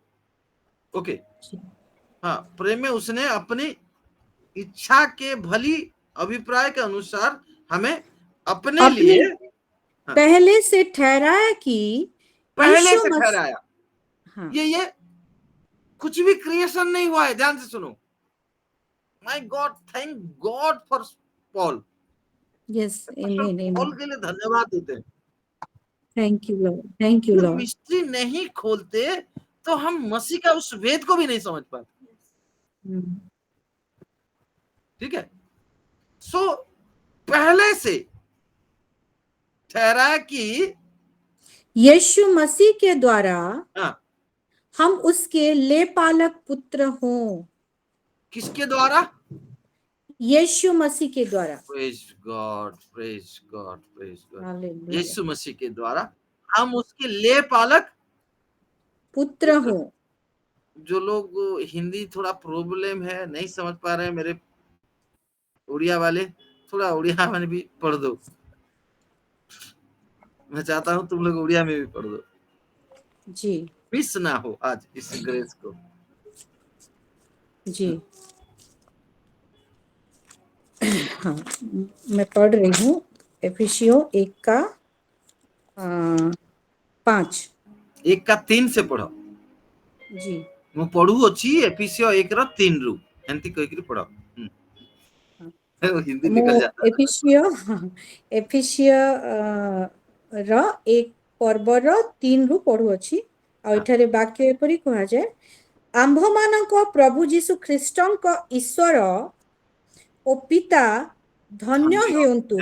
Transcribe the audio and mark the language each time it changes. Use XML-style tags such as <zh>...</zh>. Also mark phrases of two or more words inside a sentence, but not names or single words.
<hi>ओके, हाँ, प्रेम में उसने अपनी इच्छा के भली अभिप्राय के अनुसार हमें अपने लिए पहले से ठहराया कि पहले से ठहराया। ये कुछ भी क्रिएशन नहीं हुआ है, ध्यान से सुनो।</hi> <en>My God, thank God for Paul. Yes, amen, पॉल आमीन।</en> <hi>के लिए धन्यवाद देते हैं।</hi> <en>Thank you Lord, thank you</en> <hi>अगर</hi> <en>लॉर्ड।</en> <hi>मिस्ट्री नहीं खोलते तो हम मसीह का उस वेद को भी नहीं समझ पाते। ठीक है। सो पहले से ठहरा कि यीशु मसीह के द्वारा हाँ, हम उसके लेपालक पुत्र हों। किसके द्वारा? यीशु मसीह के द्वारा।</hi> <en>Praise God, praise God, praise God. हालेलुया।</en> <hi>यीशु मसीह के द्वारा हम उसके लेपालक पुत्र हो। जो लोग हिंदी थोड़ा प्रॉब्लम है, नहीं समझ पा रहे हैं, मेरे उड़िया वाले, थोड़ा उड़िया में भी पढ़ दो। मैं चाहता हूं तुम लोग उड़िया में भी पढ़ दो जी मिस ना हो आज इस ग्रेस को। जी। हाँ, मैं पढ़ रही हूँ एफिसियों 1:5। 1:3 से पढ़ो जी।</hi> <or>ମୁଁ ପଢୁଅଛି ଏଫିସିଓ 1:3 ରୁ ଏମିତି କହିକିରି ପଢ।</or> <hi>हिंदी</hi> <or>ମୁଁ</or> <hi>निकल जाता है।</hi> <or>ଏଫିସିଓ ର 1 ପର୍ବର 3 ରୁ ପଢୁଅଛି। ଆଉ ଏଠାରେ ବାକ୍ୟ ଏପରି କୁହାଯାଏ, ଆମ୍ଭମାନଙ୍କ ପ୍ରଭୁ ଯୀଶୁ ଖ୍ରୀଷ୍ଟଙ୍କ ଈଶ୍ୱର ଓ ପିତା ଧନ୍ୟ ହେଉନ୍ତୁ</or>